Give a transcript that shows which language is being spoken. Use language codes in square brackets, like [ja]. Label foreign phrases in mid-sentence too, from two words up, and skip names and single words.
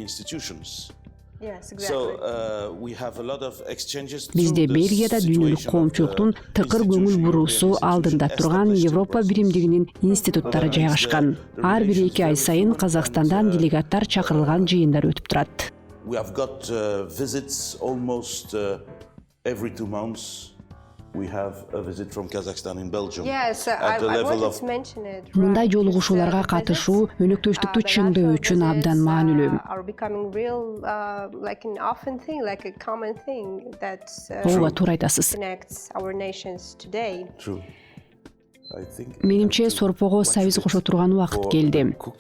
[ky] Бизде Бельгияда дүйнөлүк коомчулуктун тыкыр көңүл буруусу алдында турган Евробиримдигинин институттары жайгашкан. Ар бир 2 ай сайын Казакстандан делегаттар чакырылган жыйындар өтүп турат. [en] We have got visits almost every 2 months. We have a visit from Kazakhstan in Belgium. Yes, I wanted to mention it. [ky] Мындай жолугушууларга катышуу өнөктөштүктү чыңдоо үчүн абдан маанилүү. Ооба, туура айтасыз. Менимче сорпого сабиз кошо турган убакыт келди.